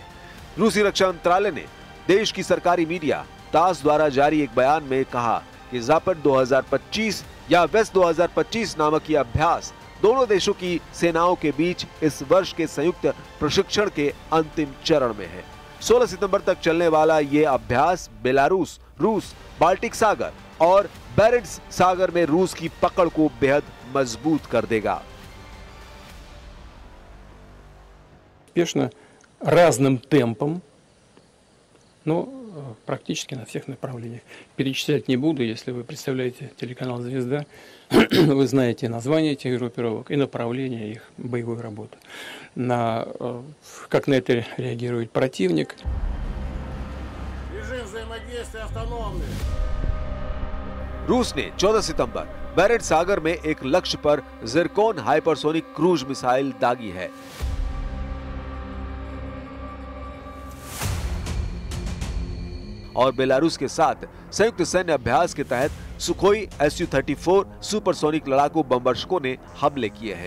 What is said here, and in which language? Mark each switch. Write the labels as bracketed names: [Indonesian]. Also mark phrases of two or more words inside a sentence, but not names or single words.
[Hindi] रूसी रक्षा मंत्रालय ने देश की सरकारी मीडिया तास द्वारा जारी एक बयान में कहा कि ज़पाद 2025 या वेस्ट 2025 नामक यह अभ्यास दोनों देशों की सेनाओं के बीच इस वर्ष के संयुक्त प्रशिक्षण के अंतिम चरण में है। 16 सितंबर तक चलने वाला ये अभ्यास बेलारूस, रूस, बाल्टिक सागर और बैरेंट्स सागर में रूस की पकड़ को बेहद मजबूत कर देगा। [Russian] Успешно разным темпом, но практически на всех направлениях. Перечислять не буду, если вы представляете телеканал «Звезда», вы знаете названия этих группировок и направления их боевой работы. Как на это реагирует противник. Режим взаимодействия автономный. [Hindi] रूस ने 14 सितंबर बैरेंट सागर में एक लक्ष्य पर ज़िरकोन [English] hypersonic cruise missile [Hindi] दागी है। और बेलारूस के साथ संयुक्त सैन्य अभ्यास के तहत सुखोई Su-34 सुपरसोनिक लड़ाकू बमवर्षकों ने हमले किए हैं।